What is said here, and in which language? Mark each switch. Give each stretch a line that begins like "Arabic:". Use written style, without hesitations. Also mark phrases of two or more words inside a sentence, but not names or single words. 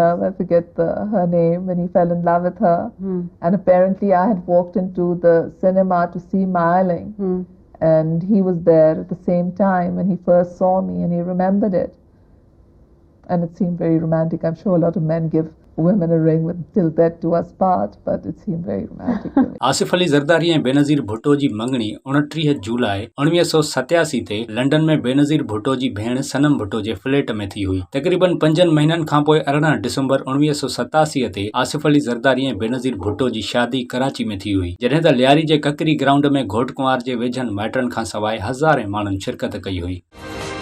English: I forget her name, when he fell in love with her. And apparently I had walked into the cinema to see Meiling, and he was there at the same time when he first saw me, and he remembered it. And it seemed very romantic. I'm sure a lot of men give women a ring with "Till death do us part," but it seemed very romantic to me.
Sindhi: आसिफ अली ज़रदारी ऐं बेनज़ीर भुट्टो जी मंगणी 29 जुलाई 1987 ते लंडन में बेनज़ीर भुट्टो जी भेण सनम भुट्टो जे फ्लैट में थी हुई। तक़रीबन 5 महीननि खां पोइ 18 डिसंबर 1987 ते आसिफ अली ज़रदारी ऐं बेनज़ीर भुट्टो जी शादी कराची में थी हुई, जॾहिं त लियारी जे ककरी ग्राउंड में घोट कुंवार जे वेझनि माइटनि खां सवाइ हज़ारें माण्हुनि शिरकत कई हुई।